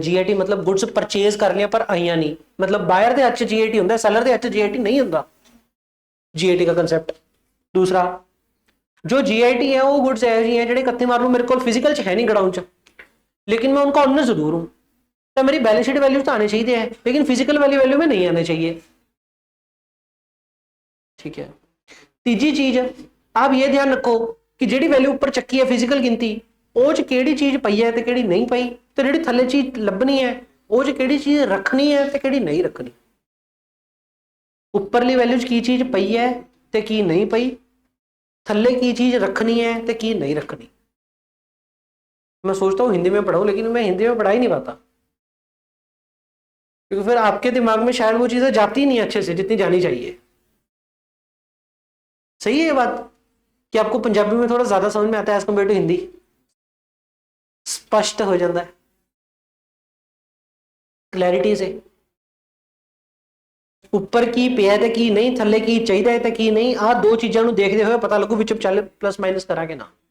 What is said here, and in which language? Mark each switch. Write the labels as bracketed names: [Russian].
[Hindi] GIT मतलब goods purchase करने पर आईया नहीं, मतलब बायर दे अच्छे जीआईटी होता है, सेलर दे अच्छे जीआईटी नहीं होता, जीआईटी का कंसेप्ट। दूसरा, जो जीआईटी है वो गुड्स है जी है [Punjabi] ਜਿਹੜੇ 31 ਮਾਰਚ ਨੂੰ ਮੇਰੇ ਕੋਲ ਫਿਜ਼ੀਕਲ ਚ [Hindi] है नहीं ग्राउंड च, लेकिन मैं उनका ऑनर जरूर हूं, तो मेरी बैलेंस शीट वैल्यू तो आने चाहिए है, लेकिन फिजिकल वैल्यू में नहीं आने चाहिए। ठीक है। तीजी चीज आप ये ध्यान रखो कि [Punjabi] ਜਿਹੜੀ वैल्यू ऊपर ਚੱਕੀ है फिजिकल गिनती, ਉਹ ਚ ਕਿਹੜੀ ਚੀਜ਼ ਪਈ ਹੈ ਤੇ ਕਿਹੜੀ ਨਹੀਂ ਪਈ, ਤੇ ਜਿਹੜੀ ਥੱਲੇ ਚੀਜ਼ ਲੱਭਣੀ ਹੈ ਉਹ ਚ ਕਿਹੜੀ ਚੀਜ਼ ਰੱਖਣੀ ਹੈ ਤੇ ਕਿਹੜੀ ਨਹੀਂ ਰੱਖਣੀ। ਉੱਪਰਲੀ ਵੈਲਿਊ ਚ ਕੀ ਚੀਜ਼ ਪਈ ਹੈ ਤੇ ਕੀ ਨਹੀਂ ਪਈ, थल्ले की चीज रखनी है तो की नहीं रखनी। [Hindi] मैं सोचता हूं हिंदी में पढ़ाऊं, लेकिन मैं हिंदी में पढ़ा ही नहीं पाता, क्योंकि फिर आपके दिमाग में शायद वो चीजें जाती नहीं अच्छे से जितनी जानी चाहिए। सही है ये बात कि आपको पंजाबी में थोड़ा ज्यादा समझ में आता है एज कम्पेयर टू हिंदी, स्पष्ट हो जाता है क्लैरिटी से। [Punjabi] ਉੱਪਰ ਕੀ ਪਿਆ ਤੇ ਕੀ ਨਹੀਂ, ਥੱਲੇ ਕੀ ਚਾਹੀਦਾ ਹੈ ਤੇ ਕੀ ਨਹੀਂ, ਆ ਦੋ ਚੀਜ਼ਾਂ ਨੂੰ ਦੇਖਦੇ ਹੋਏ ਪਤਾ ਲੱਗੂ ਵਿੱਚ ਚੱਲ ਪਲੱਸ ਮਾਈਨਸ ਕਰਾਂਗੇ ਨਾ।